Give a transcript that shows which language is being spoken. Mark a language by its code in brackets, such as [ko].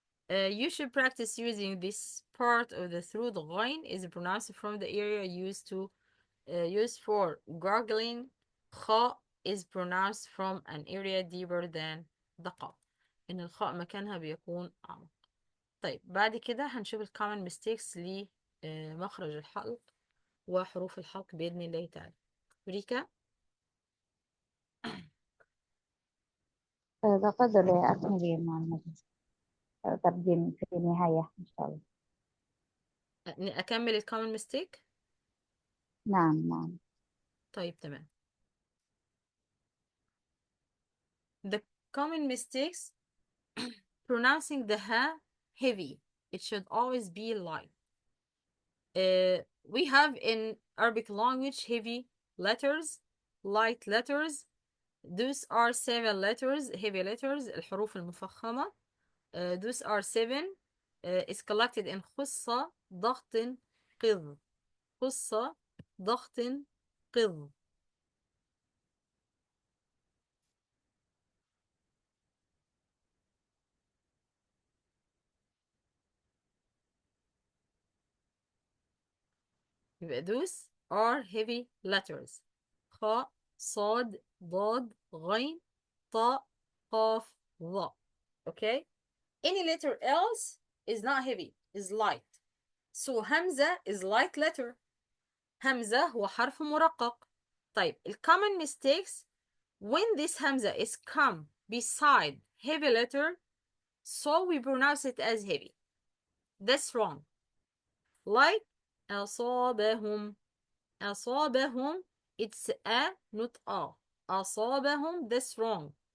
[en] You should practice using this part of the throat. Ghain is pronounced from the area used for gargling. Kha is pronounced from an area deeper than the قاف. [ar] إن الخاء مكانها بيكون أعمق. طيب بعد كده هنشوف ال common mistakes لمخرج الحلق وحروف الحلق بإذن الله تعالى. ريكا. تفضل أكملي مع تقديم في النهاية إن شاء الله. أكمل ال common mistake؟ نعم. طيب تمام. [en] The common mistakes pronouncing the ha heavy. It should always be light. we have in Arabic language heavy letters, light letters. Those are 7 letters, heavy letters, الحروف المفخمة. Those are 7. Is collected in خصة ضغط قذ. [ar] خصة ضغط قذ. [en] يبقى those are heavy letters. [ar] خاء صاد ضاد غين طاء قاف ظاء. [en] Okay? Any letter else is not heavy, is light. So همزة is light letter. [ar] همزة هو حرف مرقق. [en] طيب common mistakes when this همزة is come beside heavy letter, so we pronounce it as heavy. That's wrong. Like أصابهم. أصابهم, it's a, not a. أصابهم, that's wrong.